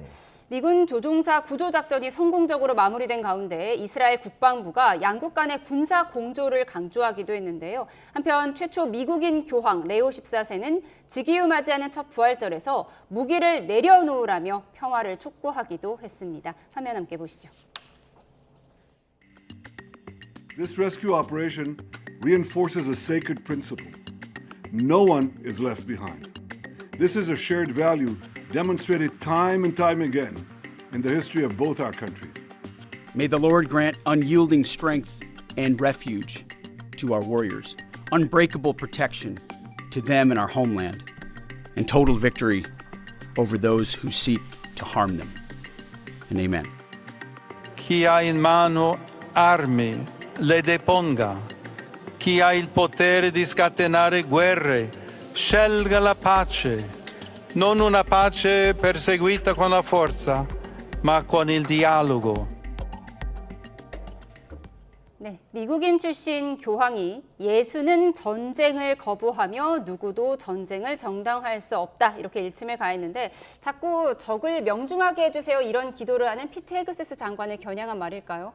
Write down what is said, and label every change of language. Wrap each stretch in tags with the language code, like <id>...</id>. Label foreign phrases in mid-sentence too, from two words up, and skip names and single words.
<ko>미군 조종사 구조 작전이 성공적으로 마무리된 가운데 이스라엘 국방부가 양국 간의 군사 공조를 강조하기도 했는데요. 한편 최초 미국인 교황 레오 14세는 즉위후 맞이하는 첫 부활절에서 무기를 내려놓으라며 평화를 촉구하기도 했습니다. 화면 함께 보시죠.</ko> <en>This rescue operation reinforces a sacred principle. No one is left behind. This is a shared value demonstrated time and time again in the history of both our countries. May the Lord grant unyielding strength and refuge to our warriors, unbreakable protection to them and our homeland, and total victory over those who seek to harm them. And amen.</en> <it>Chi ha in mano armi le deponga. Chi ha il potere di scatenare guerre, scelga la pace, non una pace perseguita con la forza, ma con il dialogo.</it> <ko>네, 미국인 출신 교황이 예수는 전쟁을 거부하며 누구도 전쟁을 정당화할 수 없다 이렇게 일침을 가했는데 자꾸 적을 명중하게 해주세요 이런 기도를 하는 피트 헤그세스 장관을 겨냥한 말일까요?</ko>